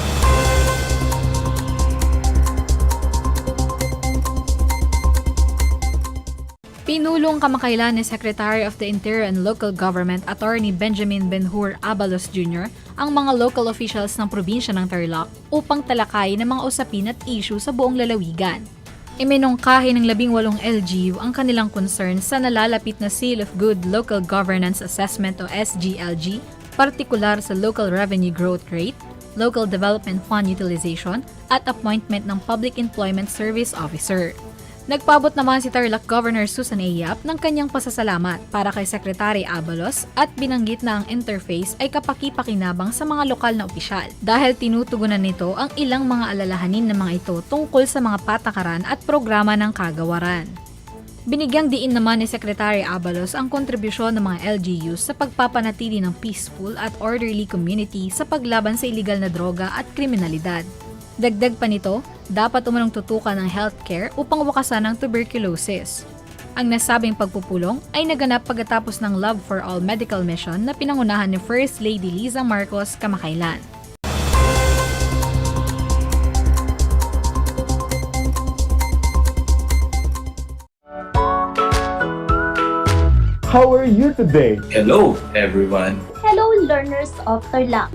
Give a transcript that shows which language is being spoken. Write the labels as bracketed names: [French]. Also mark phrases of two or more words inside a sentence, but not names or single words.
[Filipino] Pinulong kamakailan ni Secretary of the Interior and Local Government Attorney Benjamin Benhur Abalos Jr. ang mga local officials ng probinsya ng Tarlac upang talakayin ang mga usapin at issue sa buong lalawigan. Iminungkahi ng 18 LGU ang kanilang concern sa nalalapit na Seal of Good Local Governance Assessment o SGLG, partikular sa [English] Local Revenue Growth Rate, Local Development Fund Utilization [Filipino] at appointment ng [English] Public Employment Service Officer. [Filipino] Nagpabot naman si Tarlac Governor Susan A. Yap ng kanyang pasasalamat para kay Secretary Abalos at binanggit na ang interface ay kapaki-pakinabang sa mga lokal na opisyal dahil tinutugunan nito ang ilang mga alalahanin ng mga ito tungkol sa mga patakaran at programa ng kagawaran. Binigyang diin naman ni Secretary Abalos ang kontribusyon ng mga LGUs sa pagpapanatili ng peaceful at [English] orderly community [Filipino] sa paglaban sa iligal na droga at kriminalidad. Dagdag pa nito, dapat umanong tutukan ng healthcare upang wakasan ang tuberculosis. Ang nasabing pagpupulong ay naganap pagkatapos ng Love for All Medical Mission na pinangunahan ni First Lady Liza Marcos kamakailan. [English] How are you today? Hello, everyone. Hello, learners of Tarlac.